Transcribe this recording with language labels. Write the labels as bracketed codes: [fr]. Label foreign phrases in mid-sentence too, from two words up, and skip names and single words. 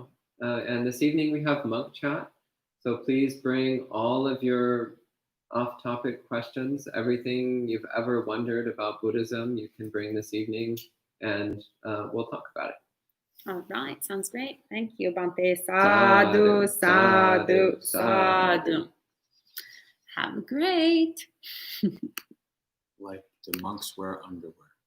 [en] And this evening we have monk chat. So please bring all of your off-topic questions, everything you've ever wondered about Buddhism, you can bring this evening, and we'll talk about it. All right, sounds great. Thank you, [pi] Bhante. Sadhu, sadhu, sadhu. [en] Have a great. Like the monks wear underwear.